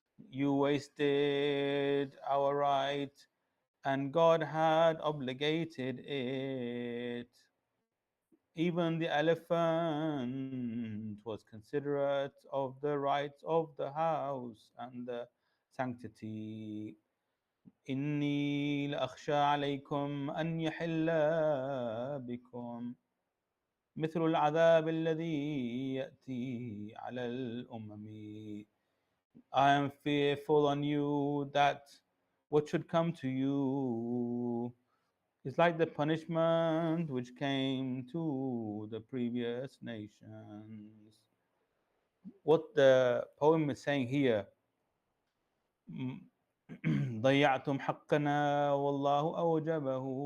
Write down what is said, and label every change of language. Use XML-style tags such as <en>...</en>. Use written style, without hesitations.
<en>You wasted our right and God had obligated it. Even the elephant was considerate of the rights of the house and the sanctity.</en> <ar>إني لأخشى عليكم أن يحل بكم مثل العذاب الذي يأتي على الأمم.</ar> <en>I am fearful on you that what should come to you is like the punishment which came to the previous nations. What the poem is saying here,</en> <ar>ضيعتم حقنا والله أوجبه.</ar>